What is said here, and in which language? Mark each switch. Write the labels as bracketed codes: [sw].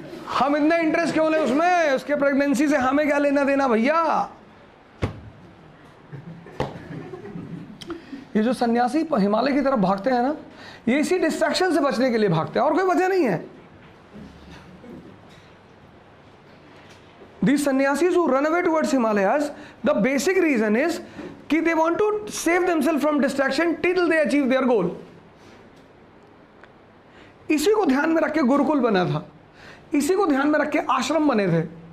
[hi] हम इतना इंटरेस्ट क्यों ले उसमें, उसके प्रेगनेंसी से हमें क्या लेना देना भैया. ये जो सन्यासी हिमालय की तरफ भागते हैं ना, ये इसी डिस्ट्रैक्शन से बचने के लिए भागते हैं, और कोई वजह नहीं है. [en] These sannyasis who run away towards Himalayas, the basic reason is [hi] कि [en] they want to save themselves from distraction till they achieve their goal. [hi] इसी को ध्यान में रख के गुरुकुल बना था, इसी को ध्यान में रख के आश्रम बने थे.